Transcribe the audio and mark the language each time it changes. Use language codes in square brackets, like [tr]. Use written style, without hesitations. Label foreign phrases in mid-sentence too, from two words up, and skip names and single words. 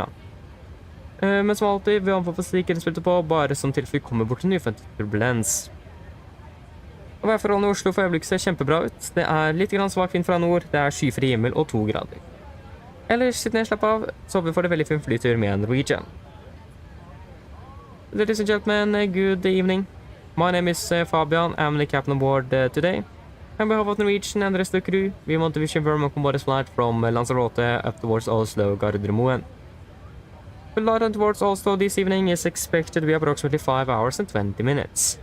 [no] Men som alltid, vi anfaller sikkerhetsfeltet på, bare som tilfelle vi kommer bort til uforventet turbulens. Og værforholdene i Oslo for øyeblikket ser kjempebra ut. Det er litt svak vind fra nord, det er skyfri himmel og 2 grader. Ellers, sitt ned, slapp av, så håper vi får det veldig fin flytur med Norwegian. [en] Ladies and gentlemen, good evening. My name is Fabian. I'm the captain on board today. On behalf of Norwegian and the rest of the crew, we want to wish you a very welcome Boris flight from Lanzarote up towards Oslo Gardermoen. The flight towards Oslo this evening is expected to be approximately 5 hours and 20 minutes.